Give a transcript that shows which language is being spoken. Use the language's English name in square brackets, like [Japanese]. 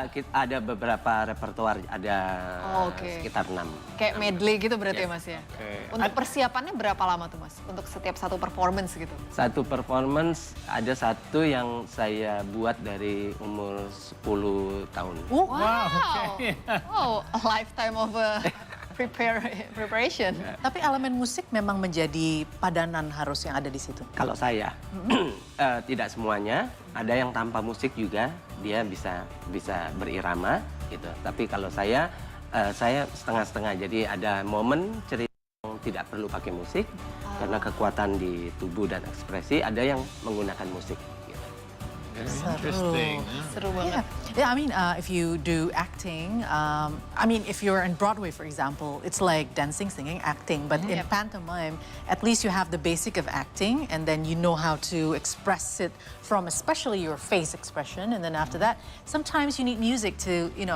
[Indonesian] Ada beberapa repertoar, ada sekitar 6. Kayak medley gitu berarti ya Mas ya? Untuk persiapannya berapa lama tuh Mas? Untuk setiap satu performance gitu? Satu performance, ada satu yang saya buat dari umur 10 tahun. [English] Wow, a lifetime of preparation. [Indonesian] Tapi elemen musik memang menjadi padanan harus yang ada di situ. Kalau saya, tidak semuanya. Ada yang tanpa musik juga, dia bisa berirama gitu. Tapi kalau saya setengah-setengah. Jadi ada momen cerita yang tidak perlu pakai musik karena kekuatan di tubuh dan ekspresi. Ada yang menggunakan musik. [English] Interesting. [Indonesian] Seru banget. [English] Yeah, I mean, if you do acting, if you're in Broadway, for example, it's like dancing, singing, acting. But in pantomime, at least you have the basic of acting, and then you know how to express it from especially your face expression. And then after that, sometimes you need music to,